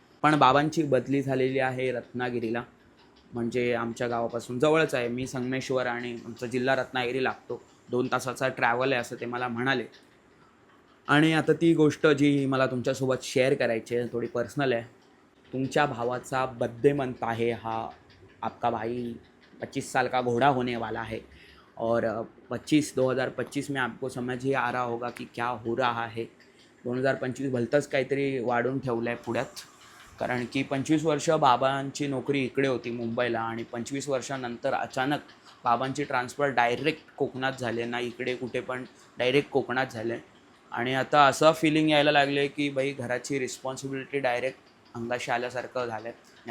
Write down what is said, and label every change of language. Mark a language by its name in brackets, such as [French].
[Marathi] पण बाबांची बदली झालेली आहे रत्नागिरीला, म्हणजे आमच्या गावापासून जवळच आहे. मी संगमेश्वर आणि आमचा जिल्हा रत्नागिरी लागतो. 2 तासाचा ट्रॅव्हल आहे असं ते मला म्हणाले. आणि आता ती गोष्ट जी मला तुमच्यासोबत शेअर करायची आहे थोडी पर्सनल आहे. तुमच्या भावाचा बर्थडे मंथ आहे हा. [Hindi] आपका भाई 25 साल का घोड़ा होने वाला है. और 2025 में आपको समझ ही आ रहा होगा कि क्या हो रहा है. [Marathi] 2025 भलतंच काहीतरी वाढून ठेवलं आहे पुढ्यात. कारण की 25 वर्ष बाबांची नोकरी इकडे होती मुंबईला, आणि 25 वर्षानंतर अचानक बाबांची ट्रान्सफर डायरेक्ट कोकणात झाले ना, इकडे कुठे पण डायरेक्ट कोकणात झाले. आणि आता असं फिलिंग यायला लागले की बाई घराची रिस्पॉन्सिबिलिटी डायरेक्ट अंगाशी आल्यासारखं झालं आहे.